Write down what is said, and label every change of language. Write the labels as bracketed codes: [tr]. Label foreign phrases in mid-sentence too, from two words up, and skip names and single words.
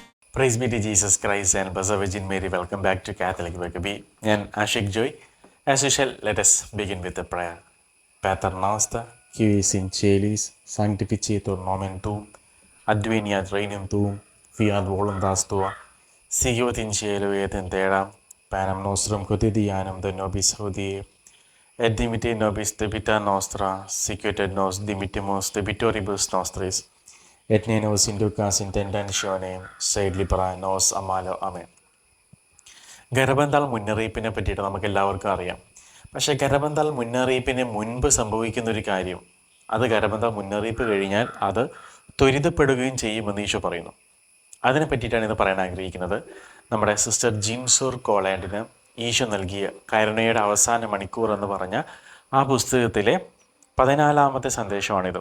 [en] Praise be to Jesus Christ and Blessed Virgin Mary. Welcome back to Catholic Wakabi and Ashik Joy. As usual, let us begin with a prayer. [la] Pater noster, qui es in celis, sanctificetur nomen tuum, adveniat regnum tuum, fiat voluntas tua, sicut in cielo et in terra, panem nostrum quotidianum de nobis hodie, et dimitte nobis debita nostra, sicut et nos dimittimus debitoribus nostris, et ne nos inducas in tentationem, sed libera nos a malo. [ml] ആമേൻ. ഗർഭന്താൾ മുന്നറിയിപ്പിനെ പറ്റിയിട്ട് നമുക്ക് എല്ലാവർക്കും അറിയാം. പക്ഷേ ഗർഭന്താൾ മുന്നറിയിപ്പിന് മുൻപ് സംഭവിക്കുന്ന ഒരു കാര്യം, അത് ഗർഭന്താൾ മുന്നറിയിപ്പ് കഴിഞ്ഞാൽ അത് ത്വരിതപ്പെടുകയും ചെയ്യുമെന്ന് ഈശോ പറയുന്നു. അതിനെ പറ്റിയിട്ടാണ് ഇത് പറയാൻ ആഗ്രഹിക്കുന്നത്. നമ്മുടെ സിസ്റ്റർ ജിൻസൂർ കോളാൻഡിന് ഈശോ നൽകിയ കരുണയുടെ അവസാന മണിക്കൂർ എന്ന് പറഞ്ഞ ആ പുസ്തകത്തിലെ 14-ാമത്തെ സന്ദേശമാണിത്.